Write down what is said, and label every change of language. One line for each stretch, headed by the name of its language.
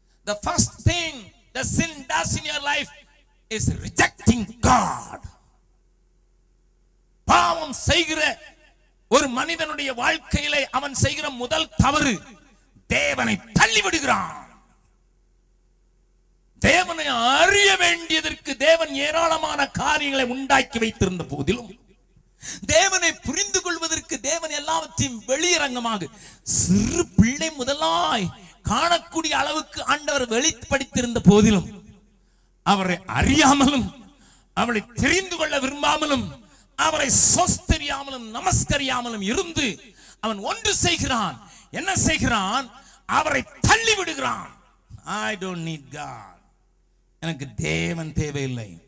English: The first thing the sin does in your life is rejecting God.
Tamil: பாவம் செய்கிற ஒரு மனிதனுடைய வாழ்க்கையிலே அவன் செய்கிற முதல் தவறு தேவனை தள்ளிவிடுகிறான். தேவனை அறிய வேண்டியதற்கு தேவன் ஏராளமான காரியங்களை உண்டாக்கி வைத்திருந்த போதிலும், தேவனை புரிந்து கொள்வதற்கு தேவன் எல்லாவற்றையும் வெளியரங்கமாக சிறு பிள்ளை முதலாய் காணக்கூடிய அளவுக்கு ஆண்டவர் வெளிப்படுத்தியிருந்த போதிலும், அவரை அறியாமலும் அவரை தெரிந்து கொள்ள விரும்பாமலும் அவரை சொஸ்தரியாமலும் நமஸ்கரியாமலும் இருந்து அவன் ஒன்று செய்கிறான். என்ன செய்கிறான்? அவரை தள்ளி விடுகிறான்.
English: I don't need God.
Tamil: எனக்கு தேவன் தேவையில்லை.